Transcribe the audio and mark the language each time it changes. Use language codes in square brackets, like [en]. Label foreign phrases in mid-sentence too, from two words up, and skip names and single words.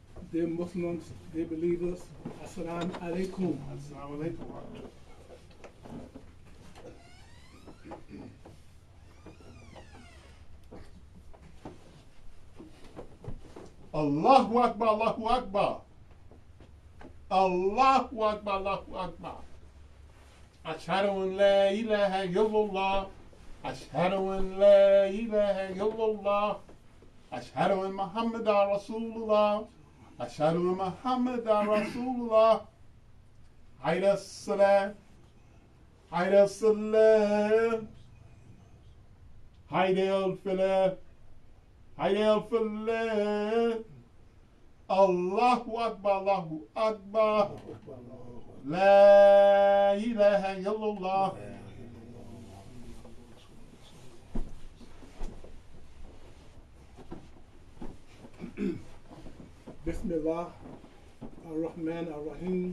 [en] Dear Muslims, dear believers, [ar] السلام عليكم. السلام عليكم. الله أكبر، الله أكبر. الله أكبر، الله أكبر. أشهد أن لا إله إلا الله. أشهد أن لا إله إلا الله. أشهد أن محمدا رسول الله. أشهد أن محمدا رسول الله. حي السلام. حي السلام. حي الفلاح. حي الفلاح. الله أكبر، الله أكبر. لا إله إلا الله. بسم الله الرحمن الرحيم.